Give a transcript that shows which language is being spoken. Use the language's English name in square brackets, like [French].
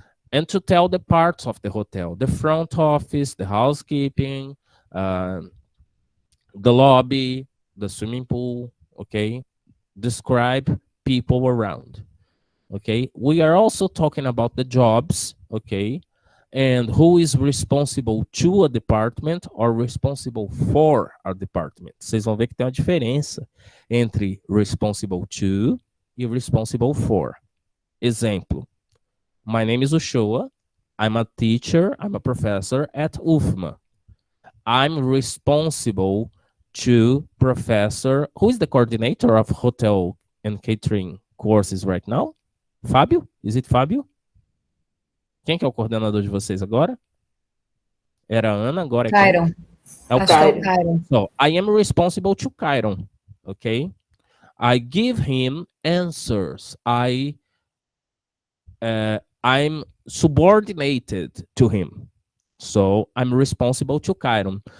[English] And to tell the parts of the hotel, the front office, the housekeeping, the lobby, the swimming pool, okay? Describe people around, okay? We are also talking about the jobs, okay? And who is responsible to a department or responsible for a department. [Portuguese] Vocês vão ver que tem uma diferença entre responsible to e responsible for. [English] Exemplo. My name is Ushua. I'm a teacher. I'm a professor at UFMA. I'm responsible to Professor, who is the coordinator of hotel and catering courses right now? Fábio? Is it Fábio? [Portuguese] Quem que é o coordenador de vocês agora? Era a Ana, agora é quem? Kyron. É o Kyron. Kyron. [English] So, I am responsible to Kyron, okay? I give him answers. I I'm subordinated to him. So I'm responsible to Chiron.